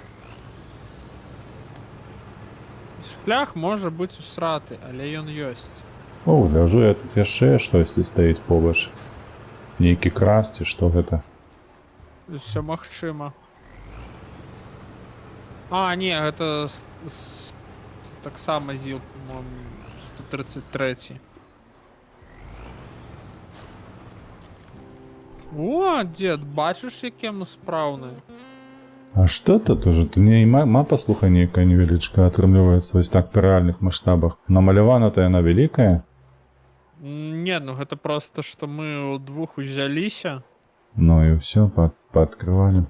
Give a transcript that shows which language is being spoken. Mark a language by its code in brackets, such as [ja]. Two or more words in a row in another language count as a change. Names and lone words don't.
[be] Шлях можа быць усраты, але ён ёсць. О, ляжу я тут яшчэ штосьці стаіць побач. Нейкі крас ці што гэта? Усё магчыма. А, не, гэта таксама ЗІЛ, [ru] по-моему, 133. [be] О, дзед, бачыш, які мы спраўныя? А што тут уже? Ты мне і мапа, слухай, нейкая невялічка атрымліваецца вось так па рэальных маштабах. Намалявана-то яна вялікая? Не, ну гэта просто, што мы ўдвух узяліся. Ну і ўсё, пааткрывалі.